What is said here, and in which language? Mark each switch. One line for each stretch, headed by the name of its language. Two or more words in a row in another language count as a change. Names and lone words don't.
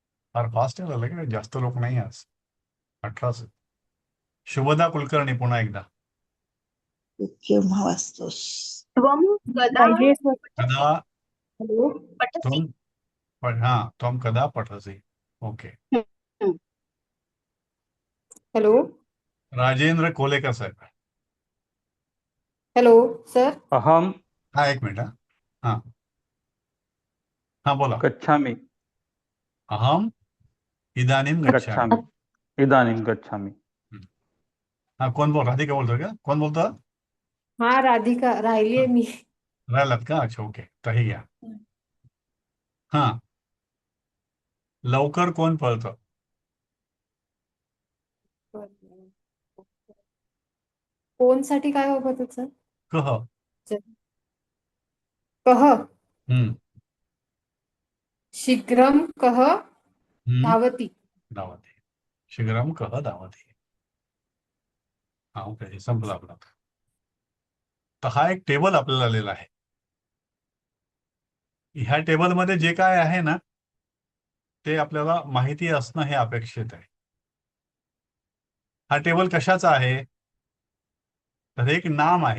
Marathi: फार फास्ट झालं की जास्त लोक नाही आज 18च. शुभदा कुलकर्णी पुन्हा एकदा. केव्हा वाचतोस?
Sanskrit: त्वं कदा कदा पठसि? त्वं कदा पठसि.
Marathi: ओके. हॅलो राजेंद्र कोलेकर साहेब. हॅलो सर.
Sanskrit: अहम
Marathi: हा, एक मिनिट. हा हा बोला.
Sanskrit: गच्छामि. अहम इदानीं गच्छामि. गच्छामि. इदानीं गच्छामि.
Marathi: हा, कोण राधिका बोलतोय का? कोण बोलतं? हा राधिका राहिलीये मी. राहिलात का? अच्छा, ओके. तही घ्या. हा, लवकर कोण पळतं? कोणसाठी काय हवं त्याचं?
Sanskrit: कह. कह. हम्म. शीघ्रम कह धावती. धावती. शीघ्रम कह धावती.
Marathi: हा, ओके. संपला आपला. तर हा एक टेबल आपल्याला आलेला आहे. ह्या टेबलमध्ये जे काय आहे ना ते आपल्याला माहिती असणं हे अपेक्षित आहे. हा टेबल कशाचा आहे? तर एक नाम आहे.